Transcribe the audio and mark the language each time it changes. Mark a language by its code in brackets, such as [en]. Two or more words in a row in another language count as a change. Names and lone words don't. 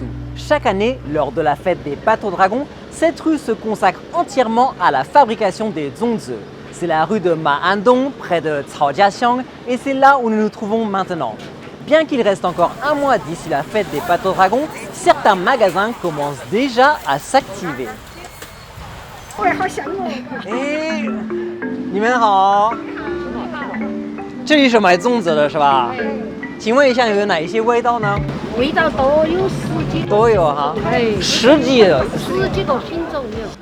[fr] Chaque année, lors de la fête des bateaux dragons, cette rue se consacre entièrement à la fabrication des zongzi. C'est la rue de Maandong, près de Caojiaxiang, et c'est là où nous nous trouvons maintenant. Bien qu'il reste encore un mois d'ici la fête des bateaux dragons, certains magasins commencent déjà à s'activer. [zh] 你们好，这里是买粽子的是吧？请问一下有哪一些味道呢？味道都有10几种。都有哈。10几种品种有。